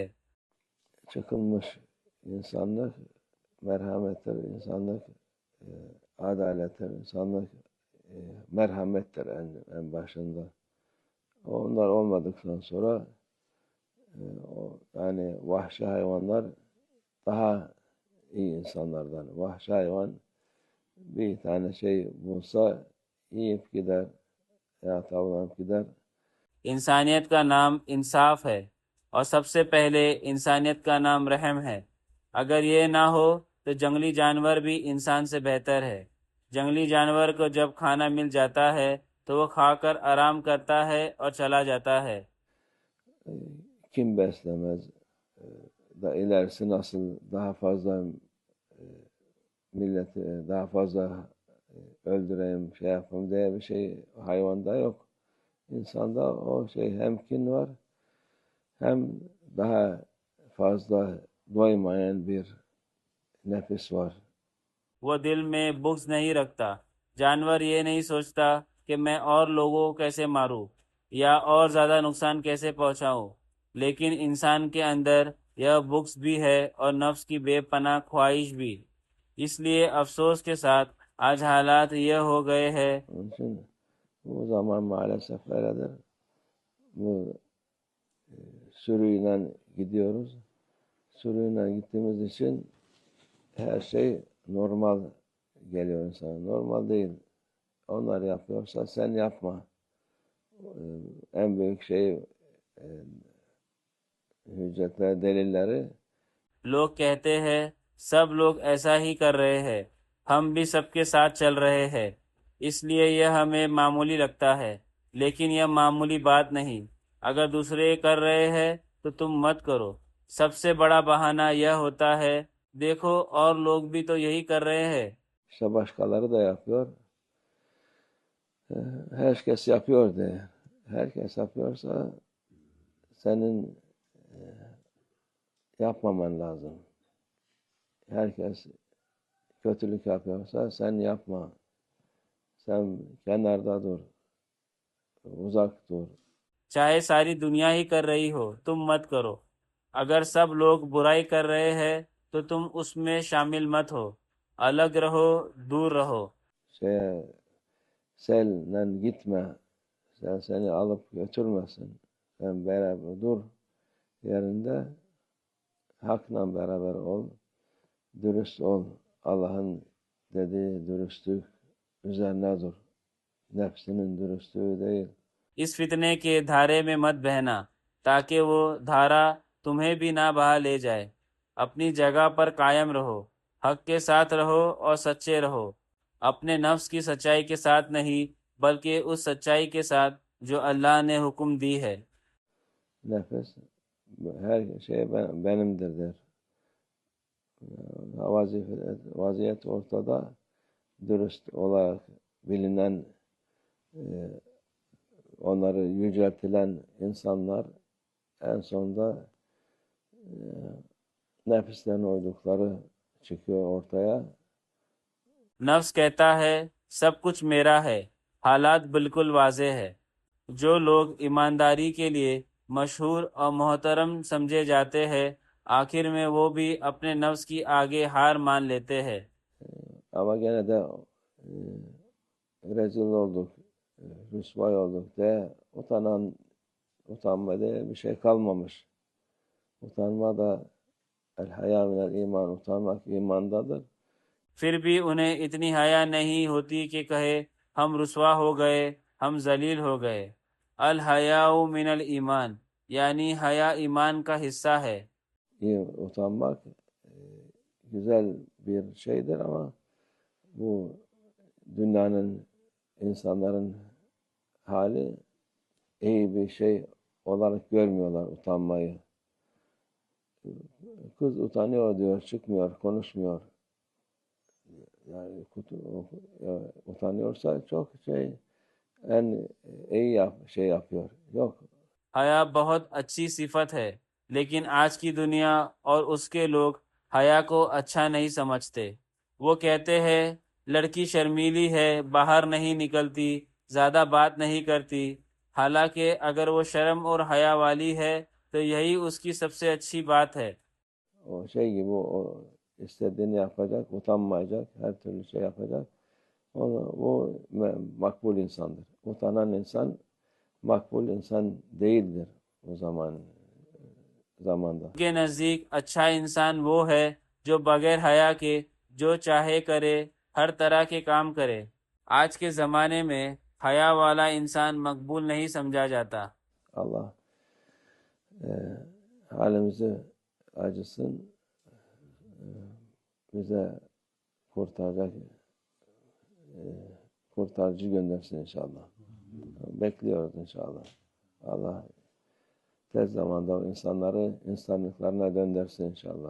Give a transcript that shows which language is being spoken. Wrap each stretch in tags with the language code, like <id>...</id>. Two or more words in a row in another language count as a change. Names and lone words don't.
<tr>çıkılmış insanlık merhamettir, insanlık adalettir, insanlık merhamettir en başında. Onlar olmadıktan sonra yani vahşi hayvanlar daha iyi insanlardan. Vahşi hayvan bir tane şey bulsa yiyip gider ya tavlanıp gider.</tr> <hi>इंसानियत का नाम इंसाफ है, और सबसे पहले इंसानियत का नाम रहम है। अगर ये ना हो तो जंगली जानवर भी इंसान से बेहतर है। जंगली जानवर को जब खाना मिल जाता है तो वो खाकर आराम करता है और चला जाता है।</hi> <tr>Kim beslemez? Da ilerisi nasıl daha fazla milleti daha fazla öldüreyim, şey yapayım diye bir şey hayvanda yok. İnsanda o şey hem kin var hem daha fazla doymayan bir nefis var.</tr> <hi>वो दिल में बुग़्ज़ नहीं रखता। जानवर ये नहीं सोचता कि मैं और लोगों को कैसे मारूं या और ज़्यादा नुकसान कैसे पहुंचाऊं, लेकिन इंसान के अंदर यह बुक्स भी है और नफ्स की बेपनाह ख्वाहिश भी। इसलिए अफसोस के साथ आज हालात यह हो गए हैं।</hi> <tr>Onun için bu zaman maalesef öyledir. Bu sürüyle gidiyoruz. Sürüyle gittiğimiz için her şey normal geliyor insana. Normal değil. Onlar yapıyorsa sen yapma. En büyük şey hüccetler, delilleri</tr> <hi>लोग कहते हैं सब लोग ऐसा ही कर रहे हैं, हम भी सबके साथ चल रहे हैं, इसलिए यह हमें मामूली लगता है। लेकिन यह मामूली बात नहीं। अगर दूसरे कर रहे हैं तो तुम मत करो। सबसे बड़ा बहाना यह होता है, देखो और लोग भी तो यही कर रहे हैं।</hi> <tr>işte başkaları da yapıyor. Herkes yapıyor diye. Herkes yapıyorsa senin yapmaman lazım. Herkes kötülük yapıyorsa sen yapma. Sen kenarda dur. Uzak dur.</tr> <hi>चाहे सारी दुनिया ही कर रही हो, तुम मत करो। अगर सब लोग बुराई कर रहे हैं तो तुम उसमें शामिल मत हो। अलग रहो, दूर रहो।</hi> <tr>Şeye, senle gitme. Sen seni alıp götürmesin. Sen beraber dur. Yerinde hakla beraber ol. Dürüst ol. Allah'ın dediği dürüstlük üzerine dur. Nefsinin dürüstlüğü değil.</tr> <hi>इस फितने के धारे में मत बहना, ताकि वो धारा तुम्हें भी ना बहा ले जाए। अपनी जगह पर कायम रहो, हक के साथ रहो और सच्चे रहो। अपने नफ्स की सच्चाई के साथ नहीं, बल्कि उस सच्चाई के साथ जो अल्लाह ने हुक्म दी है।</hi> <tr>Nefes her şey benimdir der. Vaziyet ortada, dürüst olarak bilinen, onları yüceltilen insanlar en sonunda nefislerine uydukları çıkıyor ortaya.</tr> <hi>नफ्स कहता है सब कुछ मेरा है, हालात बिल्कुल वाज़ेह है। जो लोग ईमानदारी के लिए मशहूर और मोहतरम समझे जाते हैं, आखिर में वो भी अपने नफ्स की आगे हार मान लेते हैं।</hi> <tr>Ama gene de rezil olduk, rüsvay olduk de utanma diye bir şey kalmamış. Utanma da</tr> <ar>el haya minel iman,</ar> <tr>utanmak imandadır.</tr> <hi>फिर भी उन्हें इतनी हया नहीं होती कि कहे हम रुसवा हो गए, हम जलील हो गए।</hi> <ar>الحياء من الإيمان,</ar> <hi>यानी हया ईमान का हिस्सा है।</hi> <tr>Utanmak güzel bir şeydir ama bu dünyanın, insanların hali iyi bir şey olarak görmüyorlar utanmayı. Kız utanıyor diyor, çıkmıyor, konuşmuyor. Yani utanıyorsa çok en iyi şey yapıyor. Yok.</tr> <hi>हया बहुत अच्छी सिफत है, लेकिन आज की दुनिया और उसके लोग हया को अच्छा नहीं समझते। वो कहते हैं लड़की शर्मीली है, बाहर नहीं निकलती, ज़्यादा बात नहीं करती। हालांकि अगर वो शर्म और हया वाली है तो यही उसकी सबसे अच्छी बात है।</hi> <tr>O şey gibi o istediğini yapacak, utanmayacak, her türlü şey yapacak. O makbul insandır. Utanan insan makbul insan değildir o zamanda.</tr> <hi>के नज़दीक अच्छा इंसान वो है जो बगैर हया के जो चाहे करे, हर तरह के काम करे। आज के ज़माने में हया वाला इंसान मकबूल नहीं समझा जाता।</hi> <tr>Allah halimizi acısın, bize kurtaracak kurtarıcı göndersin inşallah. Bekliyoruz inşallah. Allah tez zamanda o insanları insanlıklarına döndürsün inşallah.</tr>